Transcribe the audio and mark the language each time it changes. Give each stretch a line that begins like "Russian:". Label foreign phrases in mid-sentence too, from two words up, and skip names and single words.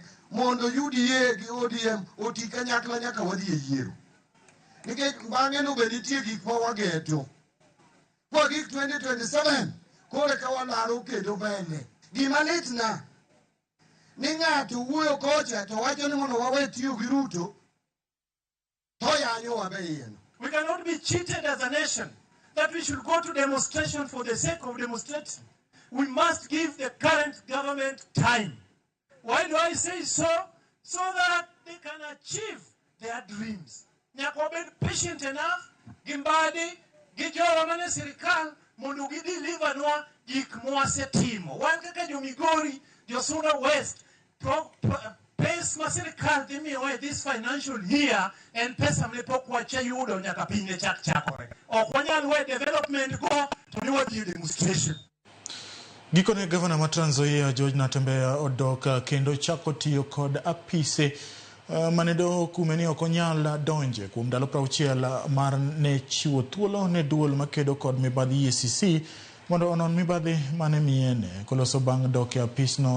Luo (Kenya and Tanzania): mondo UDA gi ODM oti kanyakla nyaka wadhi e yiero nikech bang'e no be nitie gik ma wageto kwa gik 2027 kore ka walaro kedo bende gima litna ni ng'ato wuoyo kocha to wacho ni mondo wawe tiyo gi Ruto to yanyo wabeyen.
English: We cannot be cheated as a nation that we should go to demonstration for the sake of demonstrating. We must give the current government time. Why do I say so? So that they can achieve their dreams.
Luo (Kenya and Tanzania): Nyaka
English: be patient enough,
Luo (Kenya and Tanzania): Gimbadi gijowa mane sirikal mondo gideliver nwa gik mwasetimo. Wan kaka jo Migori, jo Suna West, pes ma sirikal dhi miyowa
English: this financial year
Luo (Kenya and Tanzania): en pesa mane pok wachayudo nyaka piny chakore. Ok wanyal
English: we development go to
Luo (Kenya and Tanzania): ni wadhi demonstration. Gikone gavana ma Trans Nzoia George Natembeya odok kendo chako tiyo kod apise manedo kumeni okonyal donje kuom ndalo 60 mar ne chiwo thuolo ne duol makedo kod mibadhi EACC mondo onon mibadhi mane miene koloso bang' dok e apisno.